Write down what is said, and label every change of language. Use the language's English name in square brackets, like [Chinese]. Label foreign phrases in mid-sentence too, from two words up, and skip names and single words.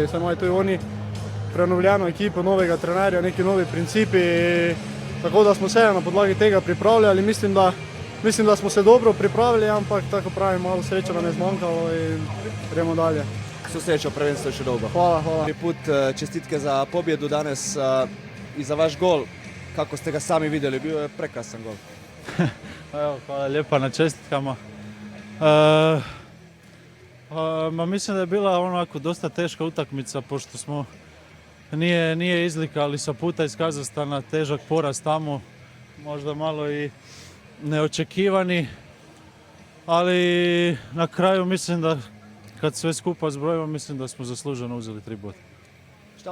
[Slovenian] Saj imajo tudi oni prenovljeno ekipo, novega trenerja, neki novi principi. Tako da smo se na podlagi tega pripravljali, mislim, da smo se dobro pripravili, ampak tako pravim, malo sreče nam je zmanjkalo in gremo dalje. Vso srečo, prvenstvo je še dolgo. Hvala, hvala. [Croatian] Prvi put, čestitke za pobjedu danes i za vaš gol. Kako ste ga sami vidjeli? Bio je prekrasan gol. Evo, hvala lijepa na čestitkama. Mislim da je bila onako dosta teška utakmica, pošto smo nije izlikali sa puta iz Kazahstana, težak poraz tamo, možda malo i neočekivani, ali na kraju mislim da kad sve skupa zbrojimo, mislim da smo zasluženo uzeli 3 boda.